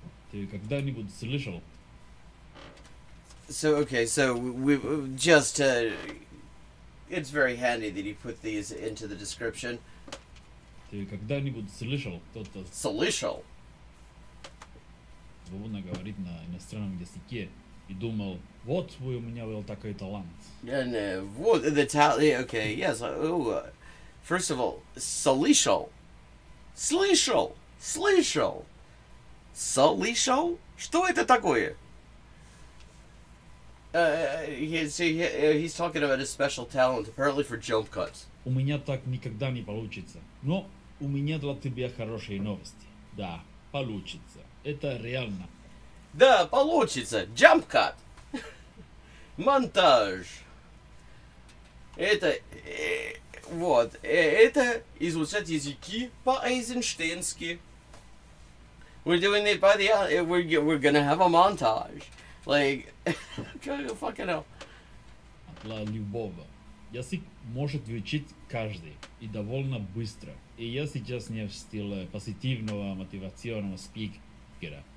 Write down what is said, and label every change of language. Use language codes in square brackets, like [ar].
[ru] Ты когда-нибудь слышал? [en] So, okay, so we just it's very handy that he put these into the description. [ru] Ты когда-нибудь слышал, кто-то Слышал. свободно говорит на иностранном языке и думал, вот вы у меня был такой талант. [en] And what the okay, yes. First of all, [ru] слышал. Слышал. Слышал. Слышал? Что это такое? [en] He's talking about his special talent, apparently for jump cuts. [ru] У меня так никогда не получится. Но у меня для тебя хорошие новости. Да, получится. Это реально. Да, получится. [en] Jump cut. [ru] Монтаж. Это... вот. Это изучать языки по-эйзенштейнски. [en] We're doing it by the... We're gonna have a montage. Like... fucking hell. [ru] Для любого. Язык может выучить каждый. И довольно быстро. И я сейчас не в стиле позитивного мотивационного спикера.